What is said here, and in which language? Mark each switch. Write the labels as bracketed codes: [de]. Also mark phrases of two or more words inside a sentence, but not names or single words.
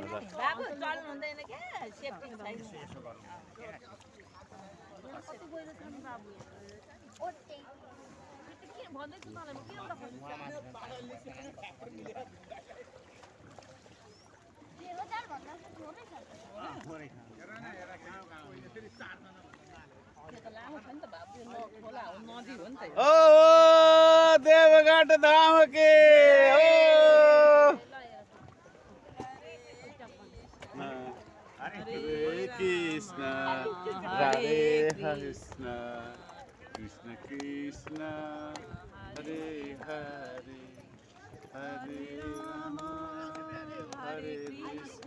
[ne] बाबु चल्नु हुँदैन के सेफ्टी छैन के भन्दैछु मलाई म के एउटा ओ देवघाट धाम के [sa] हरे कृष्ण राधे कृष्ण कृष्ण कृष्ण हरे हरे हरे राम हरे कृष्ण